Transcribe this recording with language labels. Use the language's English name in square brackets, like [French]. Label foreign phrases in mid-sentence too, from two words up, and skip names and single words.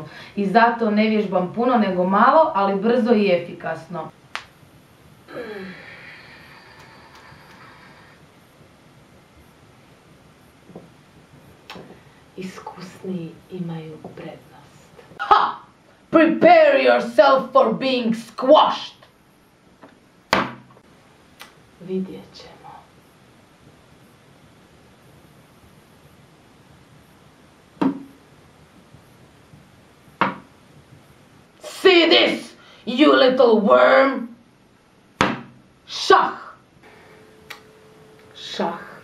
[Croatian] I zato ne vježbam puno nego malo, ali brzo i efikasno. Iskusniji imaju prednost. Ha! [English] Prepare yourself for being squashed! [Croatian] Vidjet ćemo. [English] See this, you little worm! [Croatian] Šah! Šah.